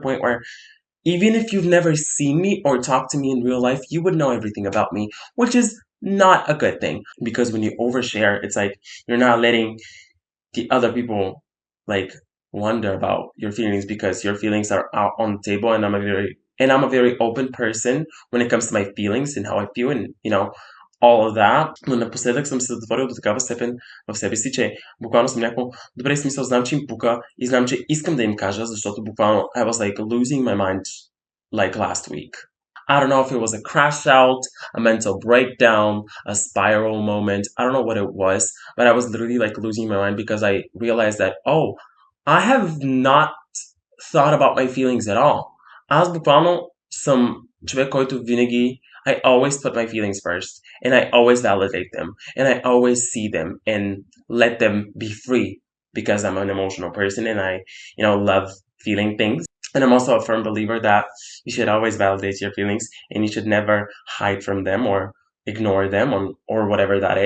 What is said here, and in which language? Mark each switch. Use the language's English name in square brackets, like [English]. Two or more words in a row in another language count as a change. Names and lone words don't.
[English] point where even if you've never seen me or talked to me in real life, you would know everything about me, which is not a good thing because when you overshare, it's like you're not letting the other people like wonder about your feelings because your feelings are out on the table and I'm a very open person when it comes to my feelings and how I feel and all of that. [Bulgarian] Но напоследък съм се затворил до такава степен в себе си, че буквално съм някакво добре смисъл, знам, че им пука и знам, че искам да им кажа, защото буквално [English] I was like losing my mind like last week. I don't know if it was a crash out, a mental breakdown, a spiral moment. I don't know what it was, but I was literally like losing my mind because I realized that, oh, I have not thought about my feelings at all. [Bulgarian] Аз буквално съм човек, който винаги [English] I always put my feelings first and I always validate them and I always see them and let them be free because I'm an emotional person and I, love feeling things. And I'm also a firm believer that you should always validate your feelings and you should never hide from them or ignore them or whatever that is.